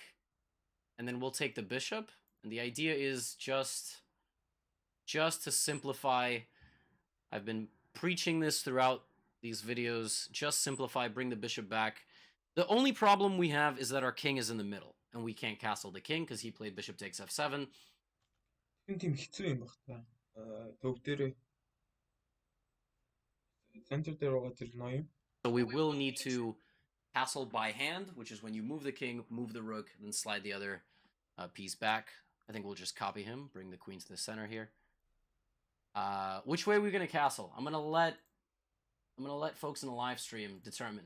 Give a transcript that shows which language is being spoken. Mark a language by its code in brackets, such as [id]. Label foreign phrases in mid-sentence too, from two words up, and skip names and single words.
[en] And then we'll take the bishop. And the idea is just to simplify. I've been preaching this throughout these videos. Just simplify, bring the bishop back. The only problem we have is that our king is in the middle. And we can't castle the king because he played bishop takes f7. [mn] Тийм хэцүү юм баг та. Төв дээрээ центр дээр байгаа тэр ноён. [en] So we will need to castle by hand, which is when you move the king, move the rook, and then slide the other piece back. I think we'll just copy him, bring the queen to the center here. Which way are we gonna castle? I'm gonna let folks in the live stream determine.